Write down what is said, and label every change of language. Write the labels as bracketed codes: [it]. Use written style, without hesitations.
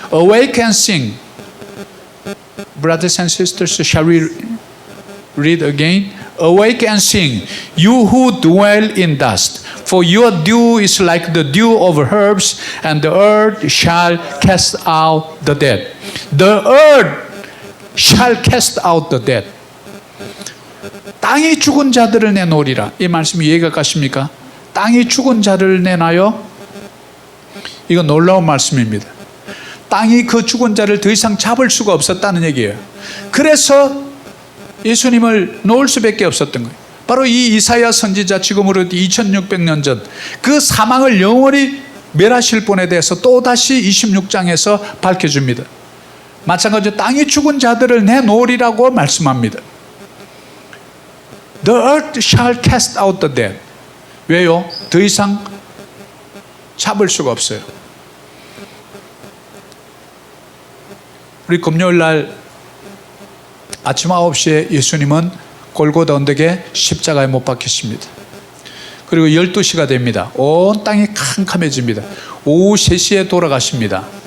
[en] Awake and sing. Brothers and sisters, shall we read again? Awake and sing, you who dwell in dust. For your dew is like the dew of herbs, and the earth shall cast out the dead. The earth shall cast out the dead. [ko] 땅이 죽은 자들을 내놓으리라. 이 말씀이 이해가 가십니까? 땅이 죽은 자를 내놔요? 이거 놀라운 말씀입니다. 땅이 그 죽은 자를 더 이상 잡을 수가 없었다는 얘기예요. 그래서 예수님을 놓을 수밖에 없었던 거예요. 바로 이 이사야 선지자, 지금으로 2600년 전 그 사망을 영원히 멸하실 분에 대해서 또다시 26장에서 밝혀줍니다. 마찬가지로 땅이 죽은 자들을 내놓으리라고 말씀합니다. [en] The earth shall cast out the dead. [ko] 왜요? 더 이상 잡을 수가 없어요. 우리 금요일 날 아침 9시에 예수님은 골고다 언덕에 십자가에 못 박히십니다. 그리고 12시가 됩니다. 온 땅이 캄캄해집니다. 오후 3시에 돌아가십니다.